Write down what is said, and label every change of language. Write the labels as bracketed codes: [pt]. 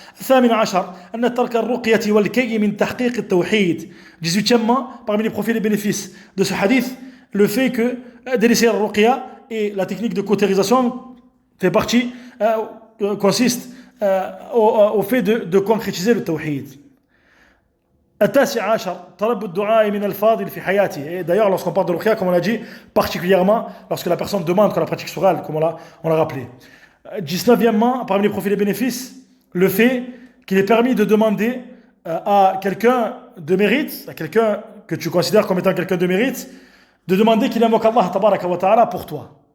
[ar] 18 أن ترك الرقية والكي من تحقيق التوحيد. [fr] 18e, parmi les profits et les bénéfices de ce hadith, le fait que délaisser la ruqya et la technique de cautérisation fait partie, consiste au fait de concrétiser le tawhid. [ar] 19 طلب الدعاء من الفاضل في حياته. [fr] Et d'ailleurs, lorsqu'on parle de ruqya, comme on l'a dit, particulièrement lorsque la personne demande qu'on la pratique sur elle, comme on l'a rappelé. 19e, parmi les profits et les bénéfices, le fait qu'il est permis de demander à quelqu'un de mérite, à quelqu'un que tu considères comme étant quelqu'un de mérite, de demander qu'il invoque Allah tabaraka wa ta'ala pour toi.